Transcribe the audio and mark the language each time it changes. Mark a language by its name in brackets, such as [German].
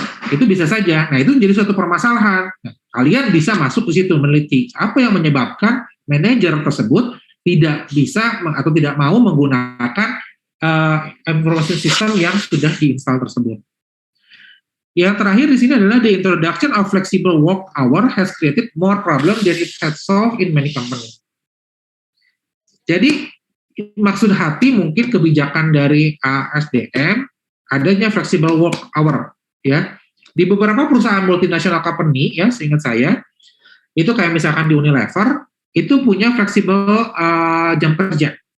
[Indonesian] Itu bisa saja. Nah itu menjadi suatu permasalahan. Nah, kalian bisa masuk ke situ meneliti apa yang menyebabkan manajer tersebut tidak bisa atau tidak mau menggunakan information system yang sudah diinstal tersebut. Yang terakhir di sini adalah [English] the introduction of flexible work hour has created more problem than it has solved in many companies. [Indonesian] Jadi maksud hati mungkin kebijakan dari SDM adanya flexible work hour ya. Di beberapa perusahaan multinasional company ya, seingat saya itu kayak misalkan di Unilever itu punya flexible jam kerja.